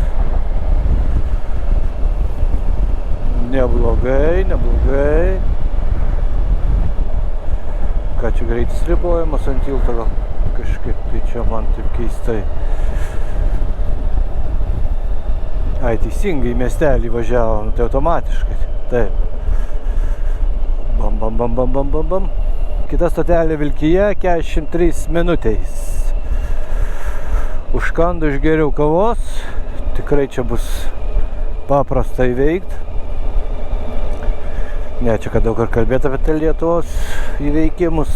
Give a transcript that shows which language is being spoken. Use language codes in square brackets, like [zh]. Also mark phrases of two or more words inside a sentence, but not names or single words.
[lt] Neblogai, neblogai. Ką čia greitis ribojamas ant tilto gal? Kažkaip tai čia man taip keistai. Ai, teisingai į miestelį važiavom, tai automatiškai. Taip. Bam, bam, bam, bam, bam, bam, bam. Kita stotelė Vilkija, 43 minutės. Užkandu išgeriau kavos. Tikrai čia bus paprasta įveikti. Ne, čia kad daug ar kalbėti apie Lietuvos įveikimus.